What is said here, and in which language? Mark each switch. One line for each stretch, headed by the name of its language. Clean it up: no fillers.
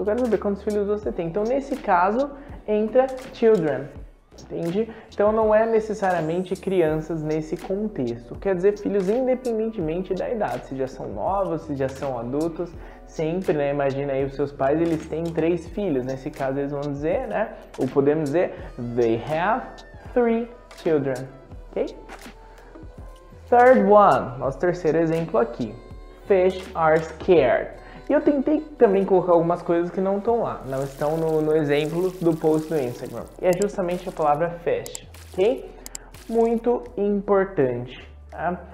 Portuguese: Eu quero saber quantos filhos você tem. Então, nesse caso, entra children, entende? Então, não é necessariamente crianças nesse contexto. Quer dizer filhos independentemente da idade, se já são novos, se já são adultos, sempre, né? Imagina aí os seus pais, eles têm 3 filhos. Nesse caso, eles vão dizer, né? Ou podemos dizer,
English: they have 3 children, ok? Third one,
Portuguese: nosso terceiro exemplo aqui.
English: Fish are scared.
Portuguese: E eu tentei também colocar algumas coisas que não estão lá, não estão no exemplo do post do Instagram. E é justamente a palavra fish, ok? Muito importante. Tá?